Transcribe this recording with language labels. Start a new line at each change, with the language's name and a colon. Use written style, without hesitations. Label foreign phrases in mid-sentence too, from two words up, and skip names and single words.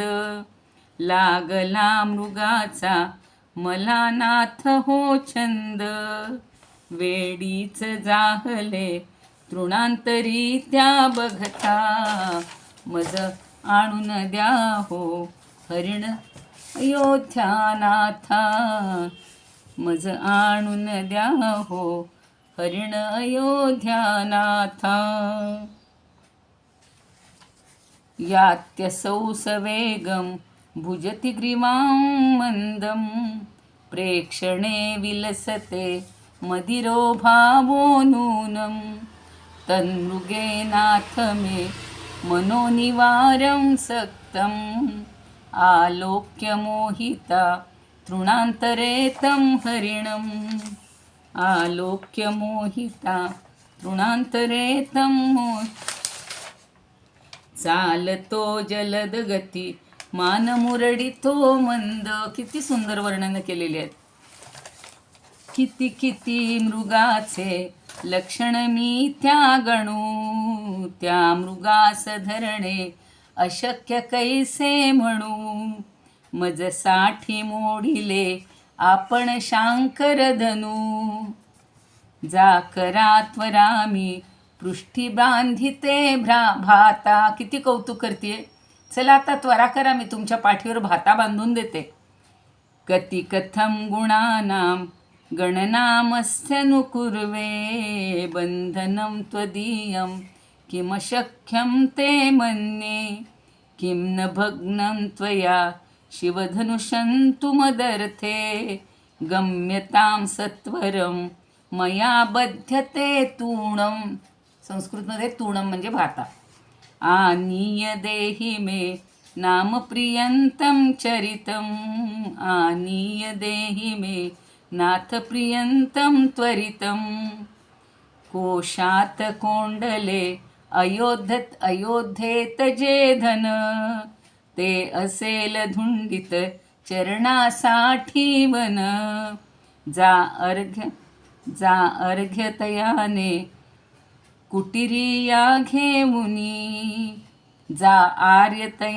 Marathi: लागला मृगाचा मला नाथ हो छंद, वेडीच जाहले तृणांतरी त्या बघता. मज आणून द्या हो हरिण अयोध्यानाथा, मज आणून द्या हो हरिण अयोध्यानाथा.
Sanskrit: यात्यसौ सवेगं भुजति ग्रीवां मंदं, प्रेक्षणे विलसते मदिरो भावो नूनं. तन्मृगेनाथ मे मनोनिवारं सक्तं, आलोक्य मोहिता तृणांतरे तं हरिणम्. आलोक्य मोहिता तृणांतरे तं
Marathi: चालतो जलद गती मान मुरडितो मंद. किती सुंदर वर्णन केलेले आहेत. किती किती मृगाचे लक्षण मी त्या गणू, त्या मृगास धरणे अशक्य कैसे म्हणू. मज साठी मोडिले आपण शांकर धनू, जा करा त्वरा मी पृष्ठी बांधिते भाता. किती कौतुक करते. चला आता त्वरा करा, मी तुमच्या पाठीवर भाता बांधून देते.
Sanskrit: कति कथम गुणानां गणनामस्त्यनुकुर्वे, बंधनं त्वदीयं किमशक्यं ते मन्ये. किं न भग्नं त्वया शिवधनुषन्तु मदर्थे, गम्यतां सत्वरं मया बध्यते तूणं.
Marathi: संस्कृतमध्ये तूणं म्हणजे भाता.
Sanskrit: आनीय देहि मे नाम प्रियंतं चरितम् आनीय देहि मे नाथ प्रियंतं त्वरितं
Marathi: कोशात कोंडले अयोध्येत जे धन ते असेल धुंडित चरणासाठी वन जा अर्घ्य तयाने कुटिरिया घेऊनी जा आर्य